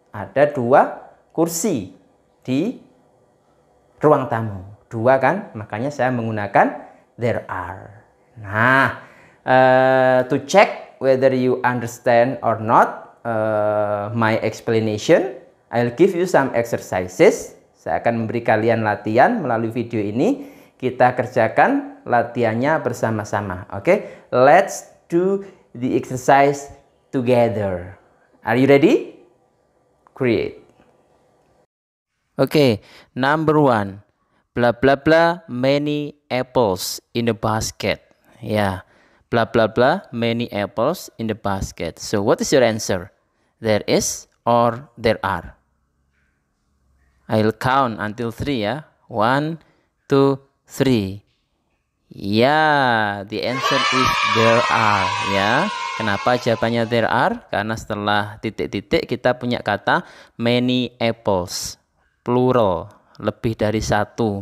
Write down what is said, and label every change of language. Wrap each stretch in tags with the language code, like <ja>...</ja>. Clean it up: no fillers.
<id>Ada 2 kursi di ruang tamu. 2 kan? Makanya saya menggunakan</id> <en>there are. Nah, to check whether you understand or not my explanation, I'll give you some exercises.</en> <id>Saya akan memberi kalian latihan melalui video ini. Kita kerjakan latihannya bersama-sama. Oke?</id> <en>Let's do the exercise together. Are you ready? Great. Okay, number 1. Blah blah blah many apples in the basket. Ya, blah blah blah many apples in the basket. So what is your answer? There is or there are? I'll count until 3 ya. 1, 2, 3. Ya, the answer is there are ya.</en> <id>Kenapa jawabannya there are? Karena setelah titik-titik kita punya kata many apples, plural, lebih dari satu.</id>